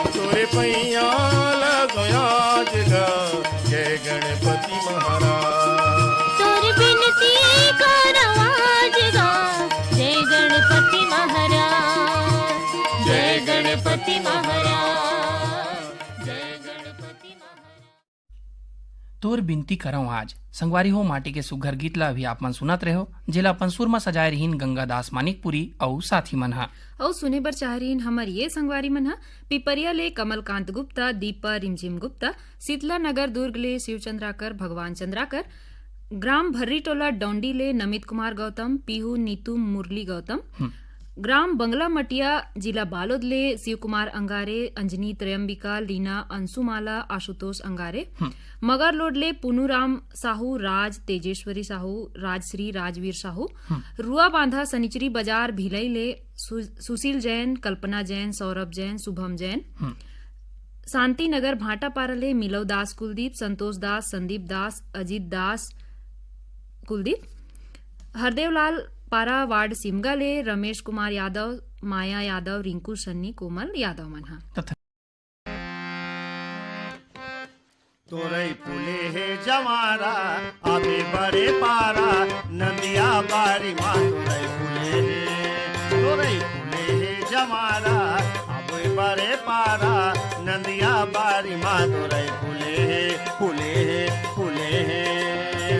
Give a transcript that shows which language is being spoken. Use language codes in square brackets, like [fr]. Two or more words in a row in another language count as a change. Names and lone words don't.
[hne] तोरे पैया लगो आज गा जय गणपति महाराज, तोर विनती करो आज गा जय गणपति महाराज, जय गणपति महाराज, जय गणपति महाराज। तोर बिनती करऊं आज संगवारी हो माटी के सुघर गीत ला अभी आप मन सुनत रहे हो, जिला अपन सुर में सजाए रहीन गंगादास मानिकपुरी और साथी मन हा। और सुने बर चाह रहीन हमर ये संगवारी मन हा पिपरिया ले कमलकांत गुप्ता, दीपा रिमझिम गुप्ता, शीतला नगर दुर्ग ले शिव चंद्राकर, भगवान चंद्राकर, ग्राम भर्री टोला डोंडी ले नमित कुमार गौतम, पीहू नीतू मुरली गौतम, ग्राम बंगला मटिया जिला बालोद ले शिव कुमार अंगारे, अंजनी त्रयंबिका, लीना अंशुमाला, आशुतोष अंगारे, मगर लोड ले पुनुराम साहू, राज तेजेश्वरी साहू, राजश्री राजवीर साहू, रुआ बांधा सनिचरी बाजार भिलई ले सुशील जैन, कल्पना जैन, सौरभ जैन, शुभम जैन, शांति नगर भाटा पारले मिलव दास कुलदीप, संतोष दास, संदीप दास, अजीत दास कुलदीप, हरदेवलाल पारा वार्ड सिमगा ले रमेश कुमार यादव, माया यादव, रिंकू सन्नी, कोमल यादव मनहा। तोरई पुले है जवारा आबे बड़े पारा नदिया बारी माँ तोरई पुले है जवारा आबे बड़े पारा नदिया बारी माँ तोरई पुले है फूले हैं।